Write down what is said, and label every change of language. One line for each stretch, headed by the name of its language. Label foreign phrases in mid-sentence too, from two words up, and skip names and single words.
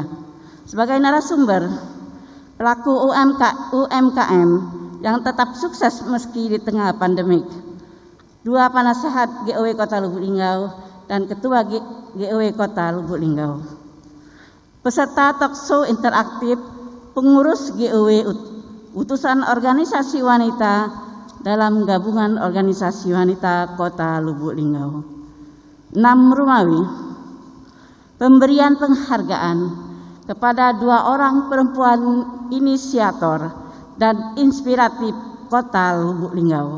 Indonesian: Sebagai narasumber, pelaku UMKM yang tetap sukses meski di tengah pandemik. 2 penasehat GOW Kota Lubuk Linggau dan Ketua GOW Kota Lubuk Linggau. Peserta talk show interaktif pengurus GOW utusan organisasi wanita dalam gabungan organisasi wanita Kota Lubuk Linggau. 6. Rumawi, pemberian penghargaan kepada 2 orang perempuan inisiator dan inspiratif Kota Lubuk Linggau.